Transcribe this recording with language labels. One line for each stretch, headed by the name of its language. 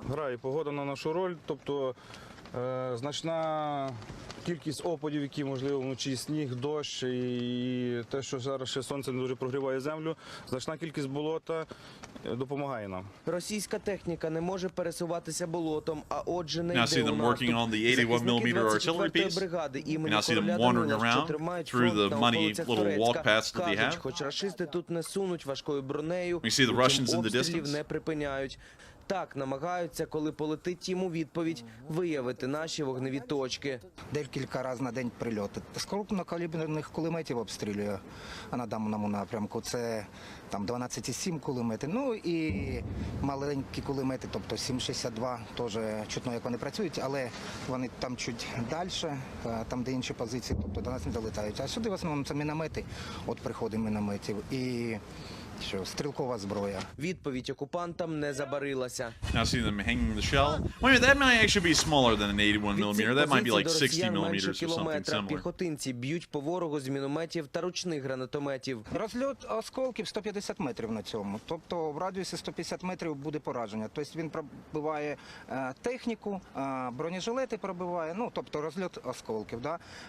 Ukrainian: Грає погода на нашу роль, тобто значна кількість опадів, які можливо вночі сніг, дощ і те, що зараз ще сонце не дуже прогріває землю, значна кількість болота допомагає нам. Російська техніка не може пересуватися болотом, а отже не йде у
English: Now see them working on the 81mm artillery piece. And now see them wandering around through the muddy little walk paths that they have.
Ukrainian: Хоч рашисти тут не сунуть важкою бронею,
English: You see the Russians in the distance.
Ukrainian: не припиняють. Так намагаються, коли полетить їм у відповідь, виявити наші вогневі точки. Декілька разів на день прильоти. З крупнокаліберних кулеметів обстрілює на даному напрямку. Це там 12,7 кулемети. Ну і маленькі кулемети, тобто 7,62, теж чутно, як вони працюють, але вони там чуть далі, там де інші позиції, тобто до нас не долетають. А сюди в основному це міномети, от приходи мінометів. І що стрілкова зброя. Відповідь окупантам не забарилася.
English: Now see them hanging the shell. Wait, that might actually be smaller than an 81 millimeter. That might be like 60 millimeters or something similar.
Ukrainian: Піхотинці б'ють по ворогу з мінометів та ручних гранатометів. Розльот осколків 150 метрів на цьому. Тобто в радіусі 150 метрів буде пораження. Тобто він пробиває техніку, бронежилети пробиває, ну тобто розльот осколків. Да?